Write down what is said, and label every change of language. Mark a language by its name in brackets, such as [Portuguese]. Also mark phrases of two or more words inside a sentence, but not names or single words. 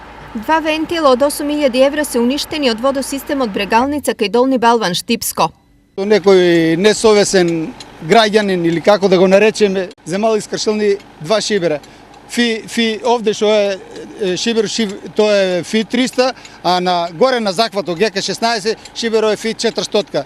[Macedonian] Два вентила од 8.000 евра се уништени од водосистема од Брегалница kај Долни Балван, Štипско. Некој несовесен граѓанин или како да го наречеме, земал искршилни два шибера. Овде што е шибер, тоа е фи 300, а на горе на захватот ГК-16 шиберо е фи 400.